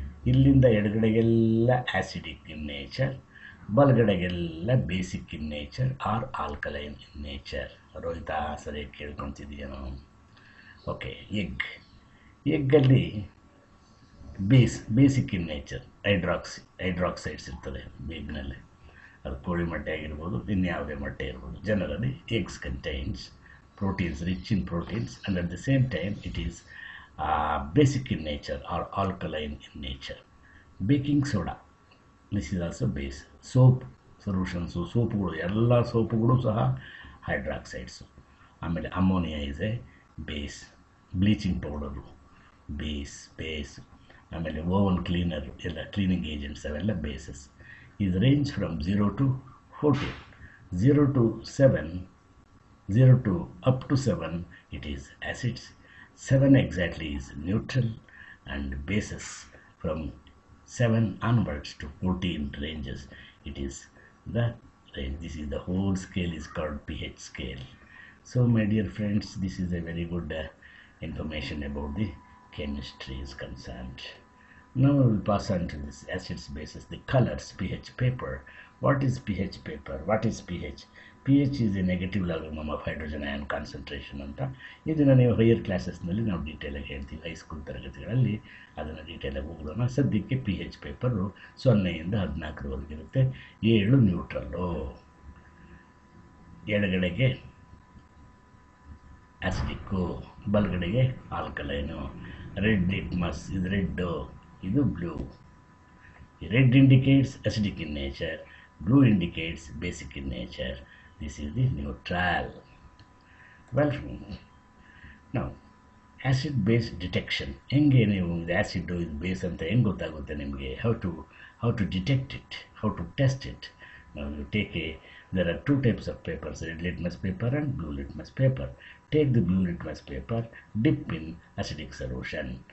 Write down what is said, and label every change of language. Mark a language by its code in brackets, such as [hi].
[kn] ಇಲ್ಲಿಂದ ಎಡಗಡೆಗೆಲ್ಲ [en] acidic in nature, [kn] ಬಲಗಡೆಗೆಲ್ಲ [en] Basic in nature or alkaline in nature. [kn] ರೋಹಿತಾ ಸರಿಯಾಗಿ ಕೇಳ್ಕೊತಿದೆಯೇನೋ? Okay. ಎಗ್ಗಲ್ಲಿ [en] basic in nature [kn] hydroxides ಇರ್ತದೆ ಎಗ್ನಲ್ಲಿ. ಅದು ಕೋಳಿ ಮೊಟ್ಟೆ ಆಗಿರ್ಬೋದು, ಇನ್ಯಾವುದೇ ಮೊಟ್ಟೆ ಇರ್ಬೋದು. [en] Generally eggs contains proteins, rich in proteins, and at the same time it is basic in nature or alkaline in nature. Baking soda, this is also base. Soap solutions, [kn] ಸೋಪುಗಳು, ಎಲ್ಲ ಸೋಪುಗಳು ಸಹ ಹೈಡ್ರಾಕ್ಸೈಡ್ಸು. ಆಮೇಲೆ [en] Ammonia is a base. Bleaching powder base. [kn] ಆಮೇಲೆ oven cleaner ಎಲ್ಲ cleaning agents ಅವೆಲ್ಲ basis. [en] ಇದು range from 0 to 14, 0 to 7, 0 to up to 7 it is acids, 7 exactly is neutral, and bases from 7 onwards to 14 ranges it is the range. This is the whole scale is called pH scale. So my dear friends, this is a very good information about the chemistry is concerned. Now we will pass on to this acids, bases, the colors. pH paper. What is pH paper? What is pH? pH is a negative logarithm of hydrogen ion concentration [kn] ಅಂತ. ಇದನ್ನು ನೀವು higher ಕ್ಲಾಸಸ್ನಲ್ಲಿ ನಾವು ಡೀಟೇಲಾಗಿ ಹೇಳ್ತೀವಿ, high school ತರಗತಿಗಳಲ್ಲಿ ಅದನ್ನು ಡೀಟೇಲಾಗಿ ಹೋಗೋಣ. ಸದ್ಯಕ್ಕೆ pH paper 0ಯಿಂದ 14 ಇರುತ್ತೆ. 7 ನ್ಯೂಟ್ರಲ್ಲು, ಎಡಗಡೆಗೆ ಆಸಿಡಿಕ್ಕು, ಬಲಗಡೆಗೆ ಆಲ್ಕಲೈನು. ರೆಡ್ ಲಿಟ್ಮಸ್, ಇದು ರೆಡ್ಡು, ಇದು blue. [en] Red indicates acidic in nature, blue indicates basic in nature. This is the neutral. Well, now acid base detection. [kn] ಹೆಂಗೆ ನೀವು ಇದು ಆ್ಯಸಿಡ್ ಇದು ಬೇಸ್ ಅಂತ ಹೆಂಗೆ ಗೊತ್ತಾಗುತ್ತೆ ನಿಮಗೆ? [en] how to detect it, how to test it. Now you take there are two types of papers, red litmus paper and blue litmus paper. Take the blue litmus paper, dip in acidic solution.